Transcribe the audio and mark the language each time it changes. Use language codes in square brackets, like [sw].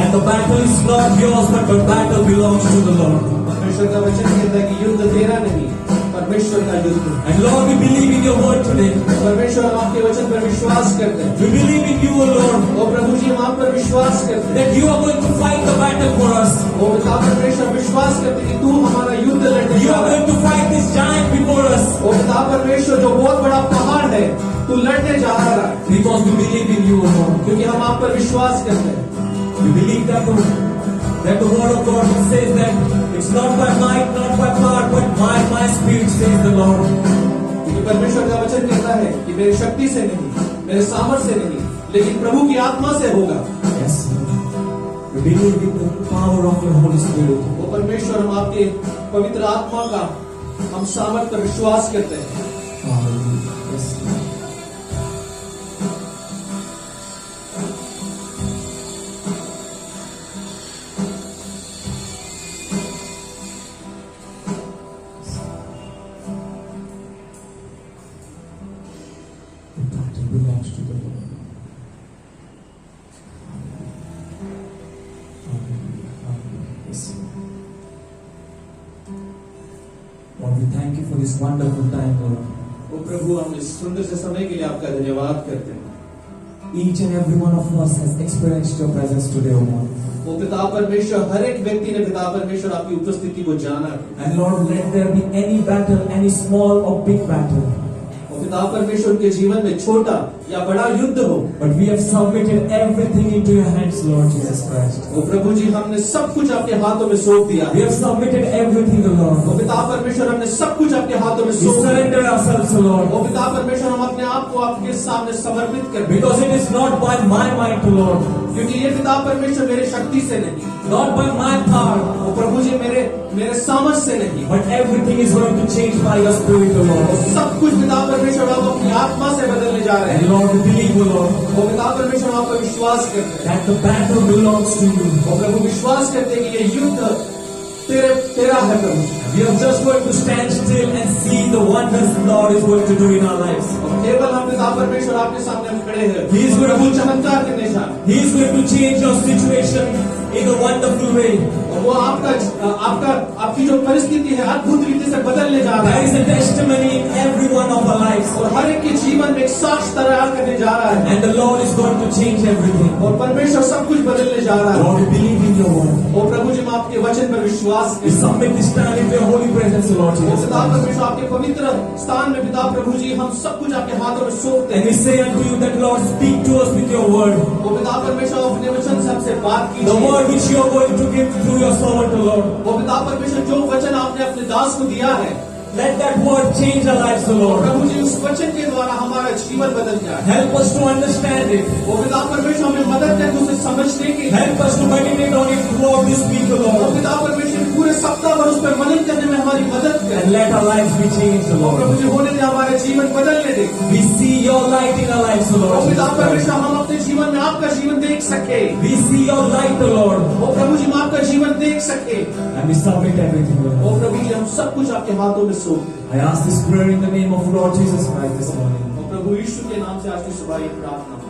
[en] battle is not yours, but the battle belongs to the Lord. [hi] परमेश्वर का वचन कहता है कि युद्ध तेरा नहीं, परमेश्वर का युद्ध है। [en] And Lord, we believe in your word today. [hi] परमेश्वर हम आपके वचन पर विश्वास करते हैं। [en] We believe in you, O Lord, [hi] ओ प्रभु जी, हम आप पर विश्वास करते हैं। [en] that you are going to fight the battle for us. [hi] ओ पिता परमेश्वर, विश्वास करते हैं कि तू हमारा युद्ध लड़ने [en] You [hi] जा [en] are [hi] रहा है। [en] going to fight this giant before us. [hi] ओ पिता परमेश्वर, जो बहुत बड़ा पहाड़ है, तू लड़ने जा रहा है, [en] Because we believe in you, O Lord. [hi] क्योंकि हम आप पर विश्वास करते हैं। [en] We believe that the word of God says that it's not by might, not by power, but by my spirit, says the Lord. [hi] क्योंकि परमेश्वर का वचन कहता है कि मेरी शक्ति से नहीं, मेरे सामर्थ्य से नहीं, लेकिन प्रभु की आत्मा से होगा। [en] Yes, we believe in the power of your Holy Spirit. [hi] वो परमेश्वर, हम आपके पवित्र आत्मा का हम सामर्थ्य पर विश्वास करते हैं। [en] Hallelujah. Yes. The battle belongs to the Lord. Hallelujah. Hallelujah. Yes. Lord, we thank you for this wonderful time, Lord. [hi] वो प्रभु, हम इस सुंदर से समय के लिए आपका धन्यवाद करते हैं। [en] Each and every one of us has experienced your presence today, O Lord. [hi] वो पिता परमेश्वर, हर एक व्यक्ति ने पिता परमेश्वर आपकी उपस्थिति को जाना है। [en] And Lord, let there be any battle, any small or big battle. [hi] वो पिता परमेश्वर के जीवन में छोटा या बड़ा युद्ध हो, [en] But we have submitted everything into your hands, Lord Jesus Christ. [hi] वो प्रभु जी, हमने सब कुछ आपके हाथों में सौंप दिया [en] We [hi] है। [en] have submitted everything, O [hi] वो [en] Lord. [hi] पिता परमेश्वर, हमने सब कुछ आपके हाथों में [en] We [hi] सौंप दिया। [en] surrender ourselves, O Lord. [hi] वो पिता परमेश्वर, हम अपने आप को आपके सामने समर्पित करते हैं, [en] Because it is not by my might, O Lord. [hi] क्योंकि ये पिता परमेश्वर मेरे शक्ति से नहीं, [en] Not by my power. [hi] वो प्रभु जी मेरे सामर्थ्य से नहीं, [en] But everything is going to change by your Spirit, O [hi] वो [en] Lord. [hi] सब कुछ पिता परमेश्वर आप अपनी आत्मा से बदलने जा रहे [en] And [hi] हैं। [en] Lord, we believe, O Lord, [hi] वो पिता परमेश्वर आप पर विश्वास करते हैं, [en] that the battle belongs to you. [hi] वो प्रभु विश्वास करते हैं कि ये युद्ध तेरा है प्रभु। [en] We are just going to stand still and see the wonders the Lord is going to do in our lives. [hi] और केवल हम पिता परमेश्वर आपके सामने हम खड़े हैं, [en] He is going to [hi] प्रभु चमत्कार करने जा रहे हैं। [en] He is going to change your situation in a wonderful way. [hi] और वो आपकी जो परिस्थिति है अद्भुत रीति से बदलने जा रहा [en] There is [hi] है, [en] a testimony in every one of our lives. [hi] और हर एक के जीवन में एक साक्ष्य तैयार करने जा रहा है, [en] And the Lord is going to change everything. [hi] और परमेश्वर सब कुछ बदलने जा रहा है। [en] Lord, we believe in your word. [hi] ओ प्रभु जी, हम आपके वचन पर विश्वास [en] We [hi] करते हैं। [en] submit this time into your holy presence, Lord [hi] O [en] Jesus [hi] पिता [en] Christ. [hi] परमेश्वर, आपके पवित्र स्थान में पिता प्रभु जी, हम सब कुछ आपके हाथों में सौंपते [en] And we [hi] हैं। [en] say unto you that, Lord, speak to us with your word. [hi] ओ पिता परमेश्वर, अपने वचन से हमसे बात [en] The [hi] कीजिए। [en] word which you are going to give through your servant, O Lord. [hi] वो पिता परमेश्वर, जो वचन आपने अपने दास को दिया है, [en] Let that word change our lives, O Lord. [hi] प्रभु जी, उस वचन के द्वारा हमारा जीवन बदल जाए। [en] Help us to understand it. [hi] वो पिता परमेश्वर, हमें मदद करें उसे समझने की। [en] Help us to meditate on it throughout this week, O [hi] वो [en] Lord. [hi] पिता परमेश्वर, पूरे सप्ताह भर उस पर मनन करने में हमारी मदद करें। [en] And let our lives be changed, O [hi] वो प्रभु [en] Lord. [hi] जी, होने दे, हमारे जीवन बदलने दे। [en] We see your light in our lives, O [hi] वो [en] Lord. [hi] पिता [en] Jesus Christ. [hi] परमेश्वर, हम अपने जीवन में आपका जीवन देख सके। [en] We see your light, O Lord. [hi] वो प्रभु जी, हम आपका जीवन देख सके। [en] And we submit everything, O [hi] वो [en] Lord. [hi] प्रभु जी, हम सब कुछ आपके हाथों में सौंप। [en] I ask this prayer in the name of Lord Jesus Christ this morning. [hi] वो प्रभु यीशु के नाम से आज की सुबह ये प्रार्थना